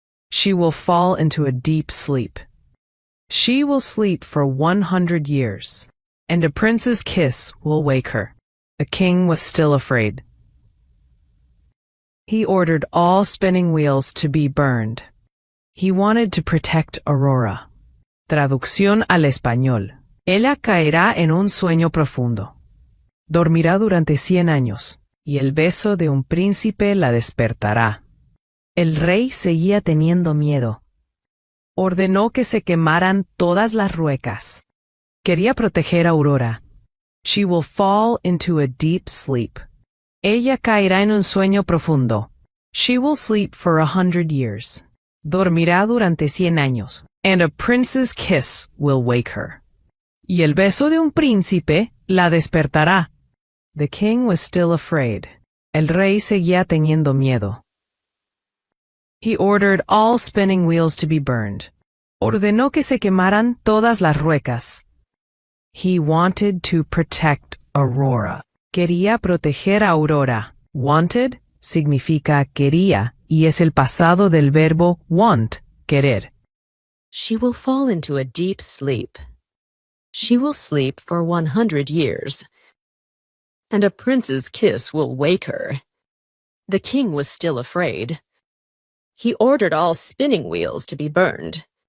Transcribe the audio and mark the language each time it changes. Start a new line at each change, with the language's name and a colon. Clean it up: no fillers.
English: She will fall into a deep sleep. She will sleep for 100 years, and a prince's kiss will wake her. The king was still afraid. He ordered all spinning wheels to be burned. He wanted to protect Aurora.
Spanish: Traducción al español. Ella caerá en un sueño profundo. Dormirá durante 100 años, y el beso de un príncipe la despertará. El rey seguía teniendo miedo. Ordenó que se quemaran todas las ruecas. Quería proteger a Aurora.
English: She will fall into a deep sleep.
Spanish: Ella caerá en un sueño profundo.
English: She will sleep for 100 years.
Spanish: Dormirá durante 100 años.
English: And a prince's kiss will wake her.
Spanish: Y el beso de un príncipe la despertará.
English: The king was still afraid.
Spanish: El rey seguía teniendo miedo.
English: He ordered all spinning wheels to be burned.
Spanish: Ordenó que se quemaran todas las ruecas.
English: He wanted to protect Aurora.
Spanish: Quería proteger a Aurora. Wanted significa quería y es el pasado del verbo want, querer.
English: She will fall into a deep sleep. She will sleep for 100 years, and a prince's kiss will wake her. The king was still afraid. He ordered all spinning wheels to be burned.